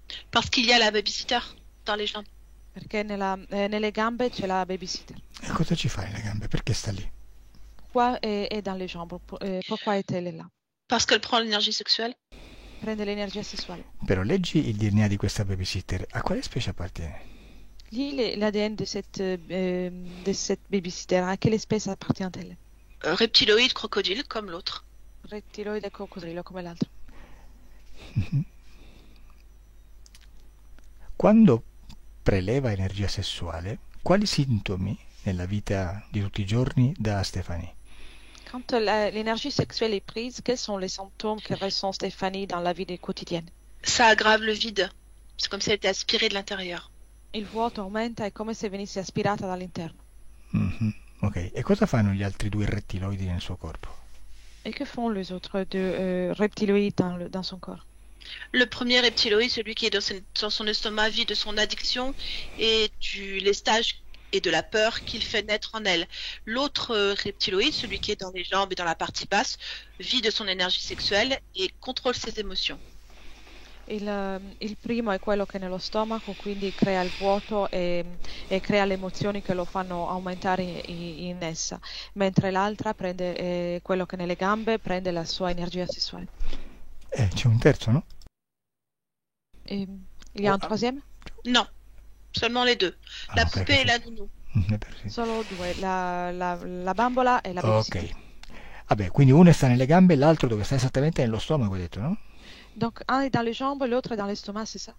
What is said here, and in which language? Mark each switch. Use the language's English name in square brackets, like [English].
[French] Parce qu'il y a la babysitter dans les jambes. [Italian] Perché nelle gambe c'è la babysitter. E cosa ci fa nelle gambe? Perché sta lì? [French] Pourquoi est dans les jambes? Pourquoi est-elle là? Parce qu'elle prend l'énergie sexuelle. [Italian] Prende l'energia sessuale. Però leggi il DNA di questa babysitter. A quale specie appartiene? [French] Lis l'ADN de cette babysitter. À quelle espèce appartient-elle? Reptiloïde, crocodile, comme l'autre. [Italian] Reptiloide e coccodrillo, come l'altro. Quando preleva energia sessuale, quali sintomi nella vita di tutti i giorni dà Stephanie? [French] Quand l'énergie sexuelle est prise, quels sont les symptômes que ressent Stéphanie dans la vie quotidienne? Ça aggrave le vide. C'est comme si elle était aspirée de l'intérieur. Il vuoto aumenta, è come se venisse aspirata dall'interno. Mhm. [Italian] Ok, e cosa fanno gli altri due rettiloidi nel suo corpo? [French] Et que font les autres deux reptiloïdes dans son corps? Le premier reptiloïde, celui qui est dans son estomac, vit de son addiction et du lestage et de la peur qu'il fait naître en elle. L'autre reptiloïde, celui qui est dans les jambes et dans la partie basse, vit de son énergie sexuelle et contrôle ses émotions. [Italian] Il primo è quello che è nello stomaco, quindi crea il vuoto e crea le emozioni che lo fanno aumentare in essa, mentre l'altra prende quello che è nelle gambe, prende la sua energia sessuale. C'è un terzo, no? [French] Et il y a un troisième? Non, seulement les deux. La Ah, poupée et la nounou. [Italian] Sì. Solo due, la bambola e la babysitter. Ok. Vabbè, quindi uno sta nelle gambe e l'altro dove sta esattamente nello stomaco, hai detto, no? [French] Donc un est dans les jambes, l'autre est dans l'estomac, c'est ça?